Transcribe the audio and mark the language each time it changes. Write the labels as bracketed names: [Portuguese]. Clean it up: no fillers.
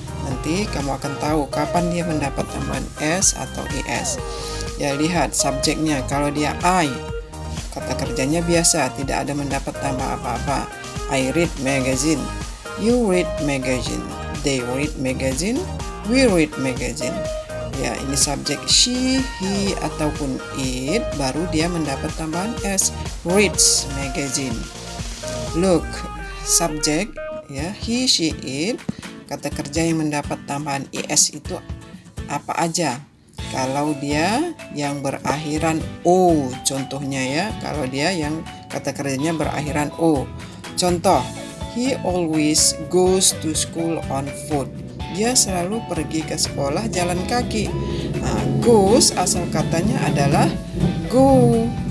[Indonesian] Nanti kamu akan tahu kapan dia mendapat tambahan s atau is. Lihat subjeknya, kalau dia I, kata kerjanya biasa, tidak ada mendapat tambah apa-apa. [English] I read magazine, you read magazine, they read magazine, we read magazine. [Indonesian] Ini subjek she, he, ataupun it, baru dia mendapat tambahan s, [English] reads magazine. Look, [Indonesian] subjek, he, she, it, kata kerja yang mendapat tambahan is itu apa aja? Kalau dia yang berakhiran O, contohnya kalau dia yang kata kerjanya berakhiran O. Contoh, [English] he always goes to school on foot. [Indonesian] Dia selalu pergi ke sekolah jalan kaki. Nah, goes asal katanya adalah go.